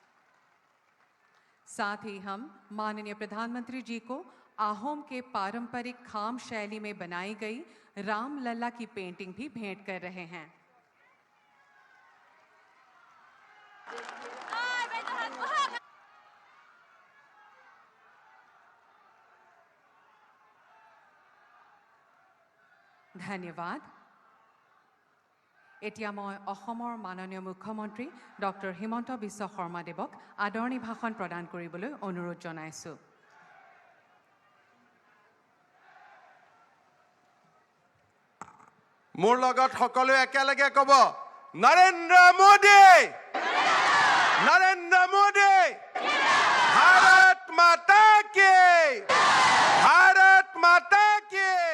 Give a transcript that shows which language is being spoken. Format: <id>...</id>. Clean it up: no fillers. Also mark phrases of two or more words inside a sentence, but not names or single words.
<hi>साथ ही हम माननीय प्रधानमंत्री जी को आहोम के पारंपरिक खाम शैली में बनाई गई रामलला की पेंटिंग भी भेंट कर रहे हैं। धन्यवाद।</hi> <as>এতিয়া মই অসমৰ মাননীয় মুখ্যমন্ত্ৰী ডক্টৰ হিমন্ত বিশ্ব শৰ্মা দেৱক আদৰণি ভাষণ প্ৰদান কৰিবলৈ অনুৰোধ জনাইছোঁ। মোৰ লগত সকলোৱে একেলগে ক'ব, নৰেন্দ্ৰ মোদী, নৰেন্দ্ৰ মোদী,</as> <hi>भारत माता की, भारत माता की।</hi>